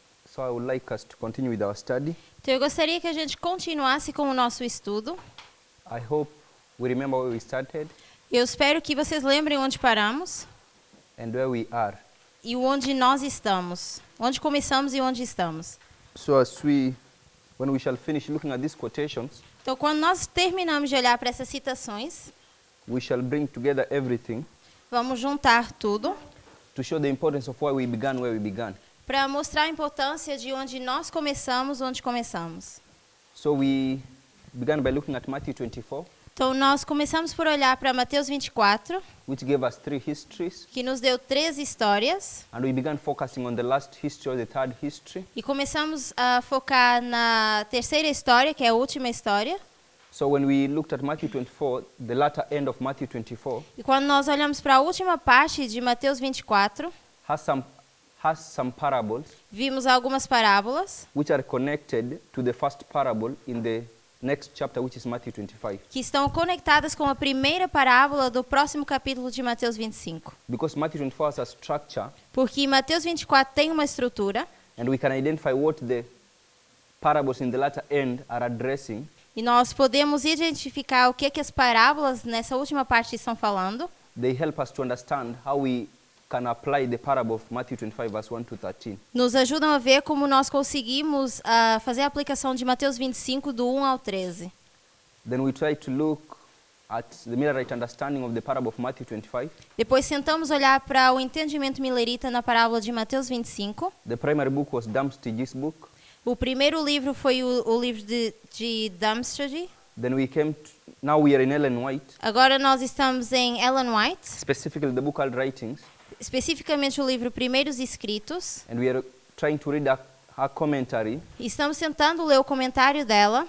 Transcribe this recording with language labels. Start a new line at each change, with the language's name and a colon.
English: So I would like us to continue with our study.
Portuguese: Então, eu gostaria que a gente continuasse com o nosso estudo.
English: I hope we remember where we started
Portuguese: Eu espero que vocês lembrem onde paramos
English: and where we are.
Portuguese: e onde nós estamos. Onde começamos e onde estamos.
English: So when we shall finish looking at these quotations,
Portuguese: Então, quando nós terminamos de olhar para essas citações,
English: we shall bring together everything
Portuguese: vamos juntar tudo
English: to show the importance of where we began.
Portuguese: para mostrar a importância de onde nós começamos, onde começamos.
English: So we began by looking at Matthew 24,
Portuguese: Então, nós começamos por olhar para Mateus 24,
English: which gave us 3 histories,
Portuguese: que nos deu 3 histórias,
English: and we began focusing on the last history, or the third history.
Portuguese: e começamos a focar na terceira história, que é a última história.
English: So when we looked at Matthew 24, the latter end of Matthew 24
Portuguese: E quando nós olhamos para a última parte de Mateus 24,
English: has some parables
Portuguese: vimos algumas parábolas
English: which are connected to the first parable in the next chapter, which is Matthew 25.
Portuguese: que estão conectadas com a primeira parábola do próximo capítulo de Mateus 25.
English: Because Matthew 24 has a structure,
Portuguese: Porque Mateus 24 tem uma estrutura
English: and we can identify what the parables in the latter end are addressing,
Portuguese: e nós podemos identificar o que as parábolas nessa última parte estão falando.
English: they help us to understand how we can apply the parable of Matthew 25, verse 1 to 13.
Portuguese: Nos ajudam a ver como nós conseguimos fazer a aplicação de Mateus 25 do 1 ao 13.
English: Then we try to look at the Millerite understanding of the parable of Matthew 25.
Portuguese: Depois tentamos olhar para o entendimento millerita na parábola de Mateus 25.
English: The primary book was Damstige's book.
Portuguese: O primeiro livro foi o livro de Darmstadt.
English: Then now we are in Ellen White,
Portuguese: Agora nós estamos em Ellen White,
English: specifically the book called Writings,
Portuguese: especificamente o livro Primeiros Escritos.
English: and we are trying to read her commentary
Portuguese: E estamos tentando ler o comentário dela